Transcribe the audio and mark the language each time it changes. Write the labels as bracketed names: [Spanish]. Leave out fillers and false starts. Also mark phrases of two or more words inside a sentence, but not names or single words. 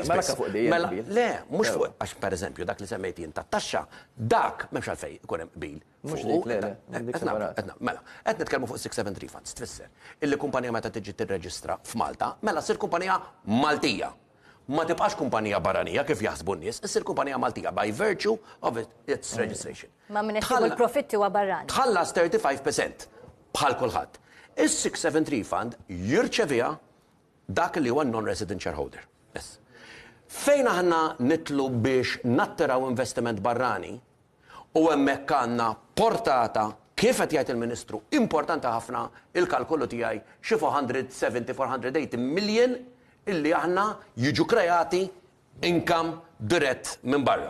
[Maltese] Mela le, mhux fuq għax pereżempju dak li semmejt jien tat-taxxa, dak m'hemmx għalfejn ikun hemm qbil. Mhux dik le. Mela, qed nitkellmu fuq 6-7 refunds, tfisser. Illi kumpanija meta tiġi tirreġistra f'Malta, mela ssir kumpanija Maltija. Ma tibqax kumpanija barranija kif jaħsbu n-nies, issir kumpanija Maltija [English] by virtue of its registration. [Maltese] Ma minn il-profitti huwa barrani. Tħallas 35% bħal kulħadd. Is-6-7 refund jirċevija dak li huwa [English] non-resident shareholder. [Maltese] Fejn aħna nitlu biex nattiraw investiment barrani u hemmhekk għandna portata kif qed jgħid il-Ministru importanti ħafna il-kalkulu tiegħi xi 470-480 million illi aħna jiġu kreati income dirett minn barra.